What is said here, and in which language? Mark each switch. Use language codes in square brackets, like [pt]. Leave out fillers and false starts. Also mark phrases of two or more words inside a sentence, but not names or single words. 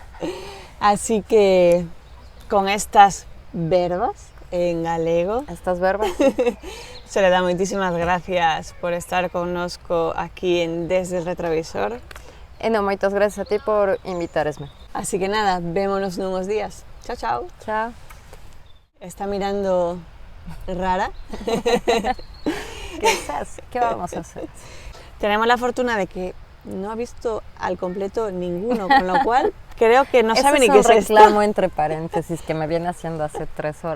[es] Así que con estas [gl] verbas en galego, Estas verbas. Soledad, moitísimas gracias por estar connosco aquí en Desde el Retrovisor. Non, moitas gracias a ti por invitaresme. Así que nada, vémonos nuns días. Chao, chao. Chao. [es] Está mirando rara. ¿Qué vamos a hacer? Tenemos la fortuna de que no ha visto al completo ninguno, con lo cual creo que no sabe ni qué es esto. Es un reclamo entre paréntesis que me viene haciendo hace 3 horas.